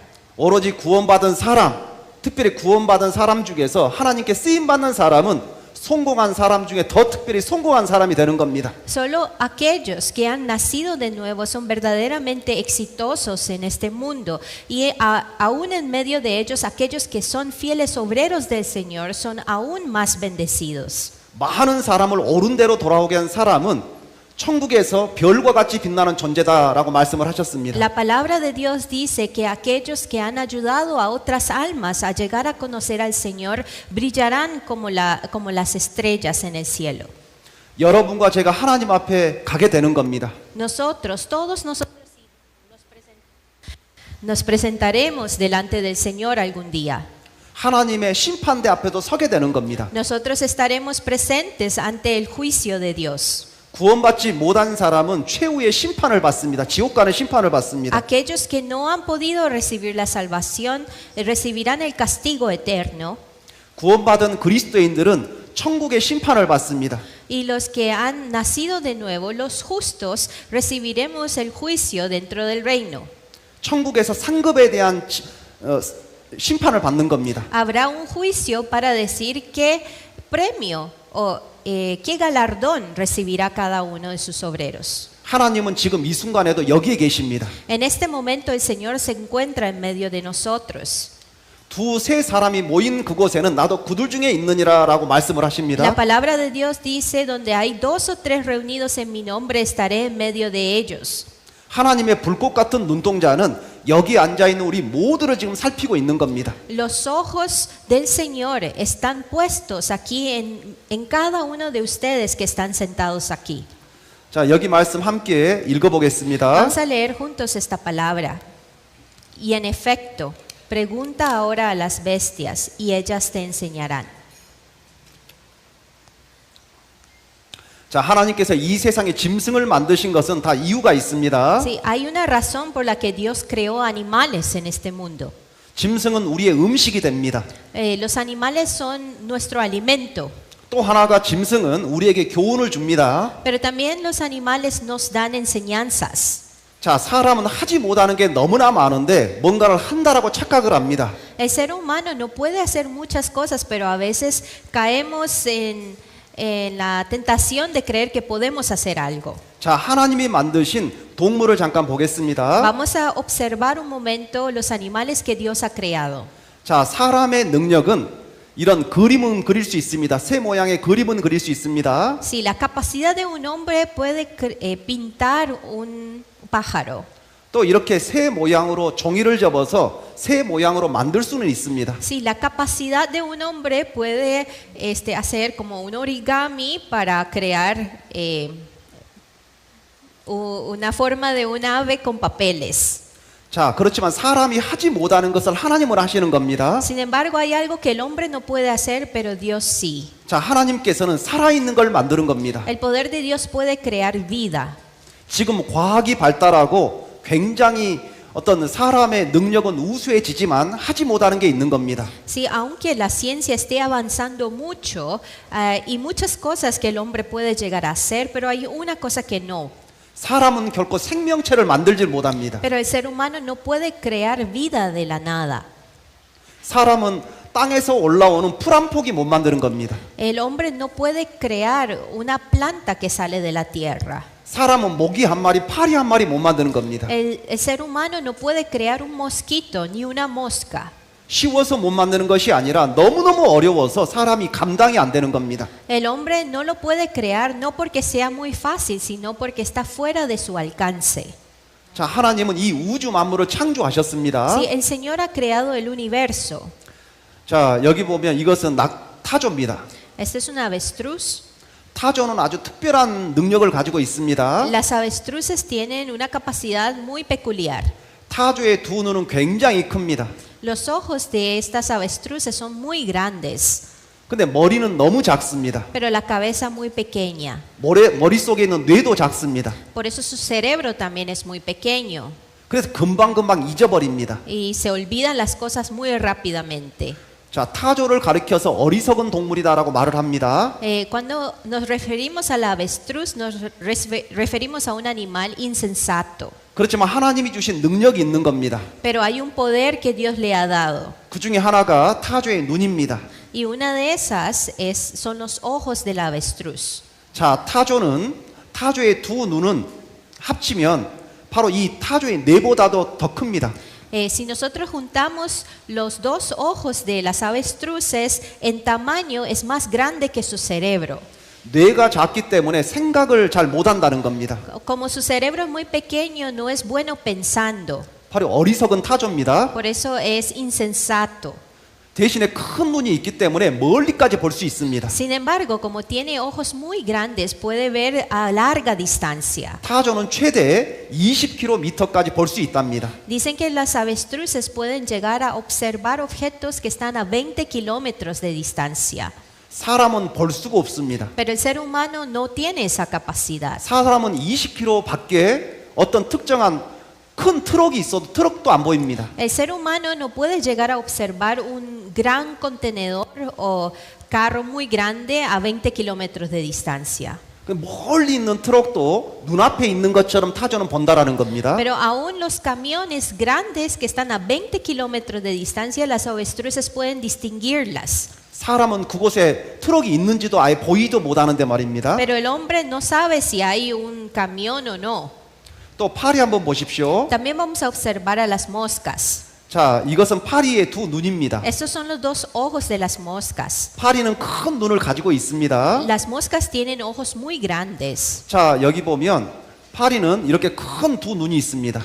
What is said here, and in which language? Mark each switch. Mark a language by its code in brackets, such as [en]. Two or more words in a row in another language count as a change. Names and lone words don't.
[ko] 오로지 구원받은 사람, 특별히 구원받은 사람 중에서 하나님께 쓰임받는 사람은 성공한 사람 중에 더 특별히 성공한 사람이 되는 겁니다. [es] Solo aquellos que han nacido de nuevo son verdaderamente exitosos en este mundo y aún en medio de ellos aquellos que son fieles obreros del Señor son aún más bendecidos. [ko] 많은 사람을 옳은 대로 돌아오게 한 사람은 천국에서 별과 같이 빛나는 존재다라고 말씀을 하셨습니다. [es] La palabra de Dios dice que aquellos que han ayudado a otras almas a llegar a conocer al Señor brillarán como las estrellas en el cielo. [ko] 여러분과 제가 하나님 앞에 가게 되는 겁니다. [es] Todos nosotros nos presentaremos delante del Señor algún día. [ko] 하나님의 심판대 앞에도 서게 되는 겁니다. [es] Nosotros estaremos presentes ante el juicio de Dios. [ko] 구원받지 못한 사람은 최후의 심판을 받습니다. 지옥 가는 심판을 받습니다. [es] Aquellos que no han podido recibir la salvación recibirán el castigo eterno. [ko] 구원받은 그리스도인들은 천국의 심판을 받습니다. [es] Y los que han nacido de nuevo, los justos, recibiremos el juicio dentro del reino. [ko] 천국에서 상급에 대한 심판을 받는 겁니다. [es] Habrá un juicio para decir qué premio o qué galardón recibirá cada uno de sus obreros. [ko] 하나님은 지금 이 순간에도 여기에 계십니다. [es] En este momento el Señor se encuentra en medio de nosotros. [ko] 두세 사람이 모인 그곳에는 나도 그들 중에 있느니라라고 말씀을 [es] La [ko] 하십니다. [es] palabra de Dios dice, donde hay 2 o 3 reunidos en mi nombre, estaré en medio de ellos. [ko] 하나님의 불꽃 같은 눈동자는 여기 앉아 있는 우리 모두를 지금 살피고 있는 겁니다. [es] Los ojos del Señor están puestos aquí en cada uno de ustedes que están sentados aquí. [ko] 자, 여기 말씀 함께 읽어보겠습니다. [es] Vamos a leer juntos esta palabra. Y en efecto, pregunta ahora a las bestias y ellas te enseñarán. [ko] 자, 하나님께서 이 세상에 짐승을 만드신 것은 다 이유가 있습니다. [es] Sí, hay una razón por la que Dios creó animales en este mundo. [ko] 짐승은 우리의 음식이 됩니다. [es] Los animales son nuestro alimento, [ko] 또 하나가 짐승은 우리에게 교훈을 줍니다. [es] pero también los animales nos dan enseñanzas. [ko] 자, 사람은 하지 못하는 게 너무나 많은데 뭔가를 한다라고 착각을 합니다. [es] El ser humano no puede hacer muchas cosas, pero a veces caemos en la tentación de creer que podemos hacer algo. [ko] 자, 하나님이 만드신 동물을 잠깐 보겠습니다. [es] Vamos a observar un momento los animales que Dios ha creado. [ko] 자, 사람의 능력은 이런 그림은 그릴 수 있습니다. 새 모양의 그림은 그릴 수 있습니다. [es] Si la capacidad de un hombre puede pintar un pájaro, [ko] 또 이렇게 새 모양으로 종이를 접어서 새 모양으로 만들 수는 있습니다. [es] si la capacidad de un hombre puede hacer como un origami para crear una forma de un ave con papeles. [ko] 자, 그렇지만 사람이 하지 못하는 것을 하나님은 하시는 겁니다. [es] Sin embargo, hay algo que el hombre no puede hacer, pero Dios sí. [ko] 자, 하나님께서는 살아있는 걸 만드는 겁니다. [es] El poder de Dios puede crear vida. [ko] 지금 과학이 발달하고 굉장히 어떤 사람의 능력은 우수해지지만 하지 못하는 게 있는 겁니다. [es] Sí, aunque la ciencia esté avanzando mucho y muchas cosas que el hombre puede llegar a hacer, pero hay una cosa que no. [ko] 사람은 결코 생명체를 만들질 못합니다. [es] Pero el ser humano no puede crear vida de la nada. [ko] 사람은 땅에서 올라오는 풀 한 폭이 못 만드는 겁니다. [es] El hombre no puede crear una planta que sale de la tierra. [ko] 사람은 모기 한 마리, 파리 한 마리 못 만드는 겁니다. [es] El ser humano no puede crear un mosquito ni una mosca. [ko] 쉬워서 못 만드는 것이 아니라 너무너무 어려워서 사람이 감당이 안 되는 겁니다. [es] El hombre no lo puede crear no porque sea muy fácil, sino porque está fuera de su alcance. [ko] 자, 하나님은 이 우주 만물을 창조하셨습니다. [es] Sí, el Señor ha creado el universo. [ko] 자, 여기 보면 이것은 타조입니다. [es] Este es un avestruz. [ko] 타조는 아주 특별한 능력을 가지고 있습니다. [es] Las avestruces tienen una capacidad muy peculiar. [ko] 타조의 두 눈은 굉장히 큽니다. [es] Los ojos de estas avestruces son muy grandes, [ko] 근데 머리는 너무 작습니다. [es] pero la cabeza muy pequeña. [ko] 머릿속에 있는 뇌도 작습니다. [es] Por eso su cerebro también es muy pequeño [ko] 그래서 금방금방 잊어버립니다. [es] y se olvidan las cosas muy rápidamente. [ko] 자, 타조를 가리켜서 어리석은 동물이다라고 말을 합니다. [es] Cuando nos referimos a la avestruz, nos referimos a un animal insensato. [ko] 그렇지만 하나님이 주신 능력이 있는 겁니다. [es] Pero hay un poder que Dios le ha dado. [ko] 그 중에 하나가 타조의 눈입니다. [es] Y una de esas son los ojos de la avestruz. [ko] 자, 타조의 두 눈은 합치면 바로 이 타조의 뇌보다도 더 큽니다. [es] Si nosotros juntamos los 2 ojos de las avestruces, en tamaño es más grande que su cerebro. [ko] 뇌가 작기 때문에 생각을 잘 못한다는 겁니다. [es] Como su cerebro es muy pequeño, no es bueno pensando. [ko] 바로 어리석은 타조입니다. [es] Por eso es insensato. [ko] 대신에 큰 눈이 있기 때문에 멀리까지 볼 수 있습니다. [es] Sin embargo, como tiene ojos muy grandes, puede ver a larga distancia. [ko] 타조는 최대 20km까지 볼 수 있답니다. [es] Dicen que las avestruces pueden llegar a observar objetos que están a 20 kilómetros de distancia. [ko] 사람은 볼 수가 없습니다. [es] Pero el ser humano no tiene esa capacidad. [ko] 사람은 20km 밖에 어떤 특정한 큰 트럭이 있어도 트럭도 안 보입니다. [es] El ser humano no puede llegar a observar un gran contenedor o carro muy grande a 20 kilómetros de distancia. [ko] 멀리 있는 트럭도 눈앞에 있는 것처럼 타조는 본다라는 겁니다. [es] Pero aún los camiones grandes que están a 20 kilómetros de distancia, las avestruces pueden distinguirlas. [ko] 사람은 그곳에 트럭이 있는지도 아예 보이도 못하는데 말입니다. [es] Pero el hombre no sabe si hay un camión o no. [ko] 또 파리 한번 보십시오. [es] También vamos a observar a las moscas. [ko] 자, 이것은 파리의 두 눈입니다. [es] Estos son los dos ojos de las moscas. [ko] 파리는 큰 눈을 가지고 있습니다. [es] Las moscas tienen ojos muy grandes. [ko] 자, 여기 보면 파리는 이렇게 큰 두 눈이 있습니다.